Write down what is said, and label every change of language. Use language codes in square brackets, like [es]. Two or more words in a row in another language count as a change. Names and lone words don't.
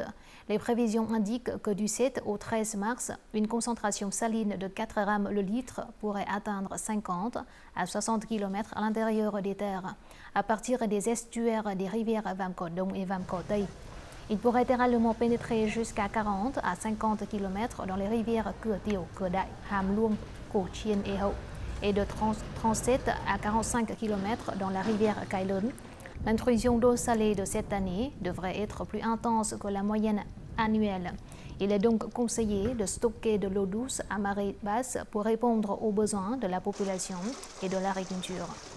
[fr] Les prévisions indiquent que du 7 au 13 mars, une concentration saline de 4 grammes le litre pourrait atteindre 50 à 60 km à l'intérieur des terres, à partir des estuaires des rivières Vam Co Đông et Vam Co Tây. Il pourrait également pénétrer jusqu'à 40 à 50 km dans les rivières Cửa Tiểu, Cửa Đại, Hàm Luông, Cổ Chiên et Hậu, et de 37 à 45 km dans la rivière Cai Lớn. L'intrusion d'eau salée de cette année devrait être plus intense que la moyenne annuelle. Il est donc conseillé de stocker de l'eau douce à marée basse pour répondre aux besoins de la population et de l'agriculture.